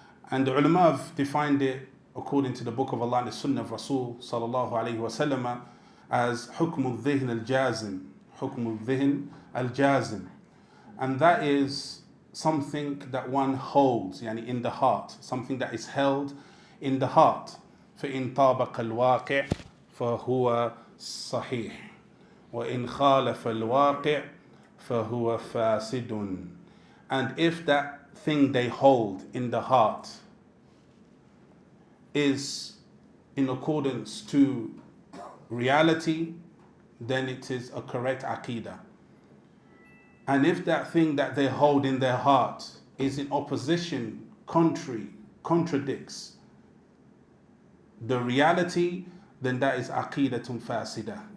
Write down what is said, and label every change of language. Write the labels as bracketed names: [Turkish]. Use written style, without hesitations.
[English] And the ulama have defined it according to the Book of Allah and the Sunnah of Rasul sallallahu alayhi wa sallam as hukm al-dhihn al-jazim, hukm al-dhihn al-jazim, and that is something that one holds, yani in the heart, something that is held in the heart. [Arabic] فإن طابق الواقع فهو صحيح وإن خالف الواقع فهو فاسد. [English] And if that thing they hold in the heart is in accordance to reality, then it is a correct aqidah. And if that thing that they hold in their heart is in opposition, contradicts the reality, then that is aqidatun fasida.